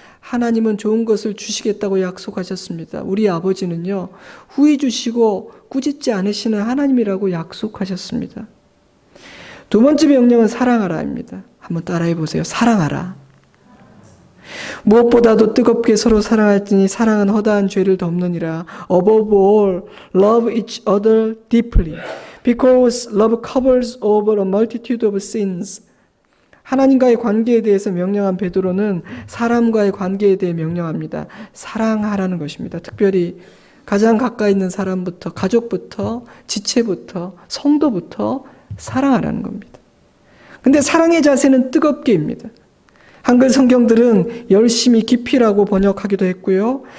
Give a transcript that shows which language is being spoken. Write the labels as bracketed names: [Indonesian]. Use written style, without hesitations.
[Korean] 하나님은 좋은 것을 주시겠다고 약속하셨습니다. 우리 아버지는요, 후회 주시고 꾸짖지 않으시는 하나님이라고 약속하셨습니다. 두 번째 명령은 사랑하라입니다. 한번 따라해 보세요. 사랑하라. 무엇보다도 뜨겁게 서로 사랑할지니 사랑은 허다한 죄를 덮느니라. [English] Above all, love each other deeply, because love covers over a multitude of sins. [Korean] 하나님과의 관계에 대해서 명령한 베드로는 사람과의 관계에 대해 명령합니다. 사랑하라는 것입니다. 특별히 가장 가까이 있는 사람부터, 가족부터, 지체부터, 성도부터 사랑하라는 겁니다. 근데 사랑의 자세는 뜨겁게입니다. 한글 성경들은 열심히 깊이라고 번역하기도 했고요.